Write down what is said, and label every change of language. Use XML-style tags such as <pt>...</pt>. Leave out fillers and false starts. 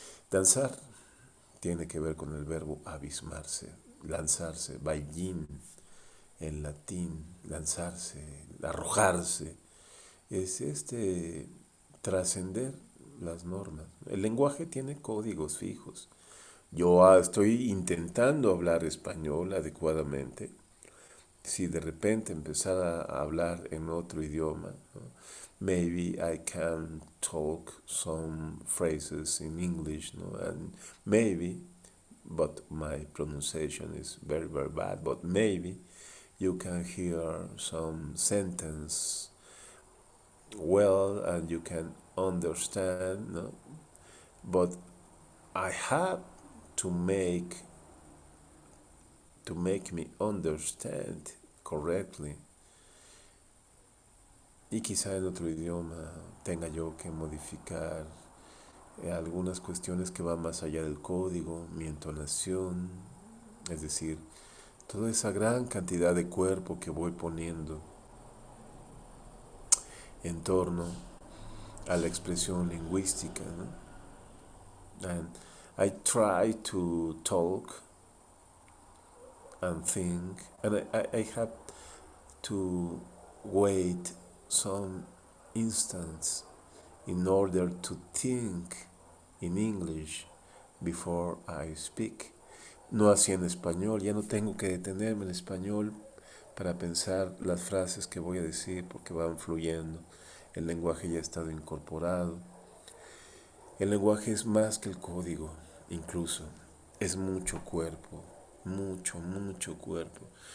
<es>Danzar tiene que ver con el verbo abismarse, lanzarse, baillín en latín, lanzarse, arrojarse, es trascender las normas. El lenguaje tiene códigos fijos. Yo estoy intentando hablar español adecuadamente. Si de repente empezara a hablar en otro idioma, ¿no?</es> <en>Maybe I can talk some phrases in English, ¿no? And maybe, but my pronunciation is very, very bad, but maybe you can hear some sentence well and you can understand, no? But I have to make me understand correctly.</en> <es>Y quizá en otro idioma tenga yo que modificar algunas cuestiones que van más allá del código, mi entonación, es decir, toda esa gran cantidad de cuerpo que voy poniendo en torno a la expresión lingüística, ¿no?</es> <en>And I try to talk and think, and I have to wait some instants in order to think in English before I speak.</en> <es>No así en español, ya no tengo que detenerme en español para pensar las frases que voy a decir porque van fluyendo. El lenguaje ya ha estado incorporado. El lenguaje es más que el código, incluso. Es mucho cuerpo, mucho, mucho cuerpo.</es>